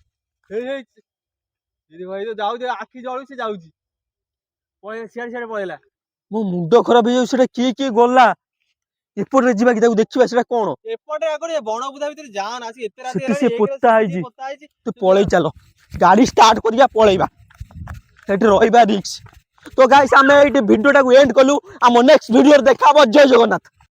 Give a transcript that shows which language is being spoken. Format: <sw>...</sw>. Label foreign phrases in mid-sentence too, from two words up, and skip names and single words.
<or>ଯାଉଛି, ଆଖି ଜଳୁଛି, ଯାଉଛି, ସିଆଡେ ପଳେଇଲା। ମୋ ମୁଣ୍ଡ ଖରାପ ହେଇଯାଉଛି। ସେଟା କିଏ ଗଲା? ଏପଟରେ ଯିବା କି ତାକୁ ଦେଖିବା ସେଟା କଣ? ଏପଟେ ଆଗରେ ବଣ ବୁଦା ଭିତରେ ଯାଆନା, ଆସି ଏତେ ରାତି ସେଠି ହେଲାଣି, ସେ ପୋତା ହେଇଛି। ତୁ ପଳେଇ ଚାଲ, ଗାଡି ଷ୍ଟାର୍ଟ କରିବା, ପଳେଇବା। ସେଠି ରହିବା ରିକ୍ସ। ତ ଗାଇଜ୍ ଆମେ ଏ</or> <en>video end</en> <or>କଲୁ ଆମେ</or> <en>next video</en> <or>ଦେଖା ଜୟ ଜଗନ୍ନାଥ।</or>